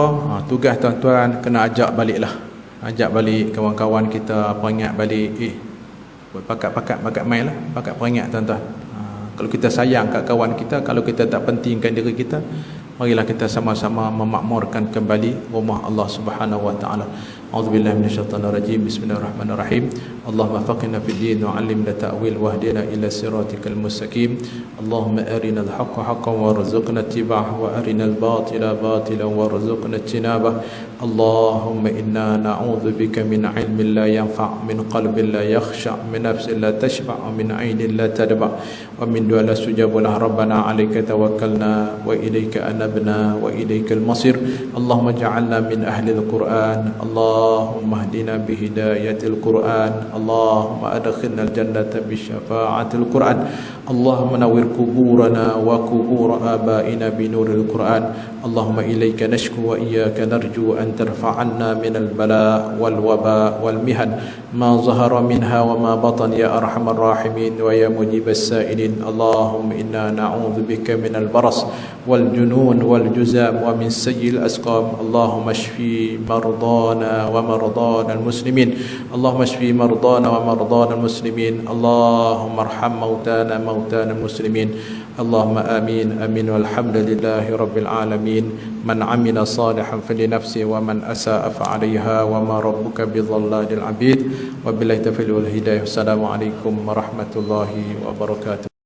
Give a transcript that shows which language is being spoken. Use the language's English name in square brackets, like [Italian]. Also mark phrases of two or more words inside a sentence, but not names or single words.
[Malay] Tugas tuan-tuan kena ajak baliklah. Ajak balik kawan-kawan kita, peringat balik. Buat pakat main lah. Pakat peringat tuan-tuan. Kalau kita sayang kat kawan kita, kalau kita tak pentingkan diri kita, marilah kita sama-sama memakmurkan kembali rumah Allah [Arabic] سبحانه وتعالى. أعوذ بالله من الشيطان الرجيم. بسم الله الرحمن الرحيم. اللهم فقهنا في الدين وعلمنا تأويل واهدنا إلى صراطك المستقيم. اللهم أرنا الحق حقا وارزقنا اتباعه وأرنا الباطل باطلا وارزقنا اجتنابه. اللهم إنا نعوذ بك من علم لا ينفع، من قلب لا يخشع، من نفس لا تشبع، من عين لا تدمع', ومن دعاء لا يجاب له. ربنا عليك توكلنا وإليك أنبنا وإليك المصير. اللهم اجعلنا من أهل القرآن. اللهم اهدنا بهداية القرآن. اللهم أدخلنا الجنة بشفاعة القرآن. اللهم نور قبورنا وقبور آبائنا بنور القرآن. اللهم إليك نشكو وإياك نرجو أن ترفع عنا من البلاء والوباء والمحن ما ظهر منها وما بطن يا أرحم الراحمين ويا مجيب السائلين. اللهم إنا نعوذ بك من البرص والجنون والجذام ومن سيئ الأسقام. اللهم اشف مرضانا ومرضى المسلمين. اللهم اشف مرضانا ومرضى المسلمين. اللهم ارحم موتانا موتى المسلمين. اللهم آمين آمين والحمد لله رب العالمين. من عمل صالحا فلنفسه ومن أساء فعليها وما ربك بظلام للعبيد. وبالله التوفيق والهداية. السلام عليكم ورحمة الله وبركاته.